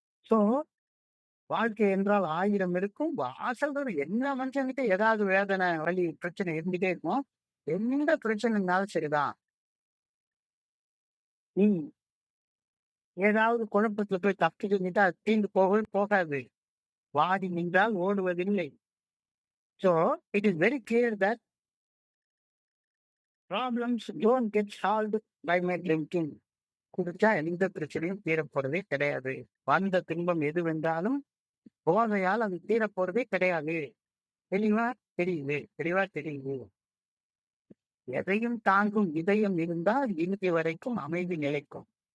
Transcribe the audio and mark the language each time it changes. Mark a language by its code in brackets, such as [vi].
[ta] So வாழ்க்கை என்றால் 1000 இருக்கும். வாசல்ல எல்லா மனுஷன்கிட்ட ஏதாவது வேதனை, வலி, பிரச்சனை இருந்துட்டே இருக்கும். எந்த பிரச்சனைனாலும் சரிதான். நீ ஏதாவது குழப்பத்துல போய் தப்பிச்சுக்கிட்டா அது தீர்ந்து போகவே போகாது. வாடி நின்றால் ஓடுவதில்லை. [en] So it is very clear that problems don't get solved by my drinking. [ta] குடிச்சா எந்த பிரச்சனையும் தீரப்போறதே கிடையாது. வந்த துன்பம் எதுவென்றாலும் போதையால் அது தீரப்போறதே கிடையாது. தெளிவா தெரியுது, தெளிவா தெரியுது. எதையும் தாங்கும் இதயம் இருந்தால் இறுதி வரைக்கும் அமைதி நிலைக்கும்.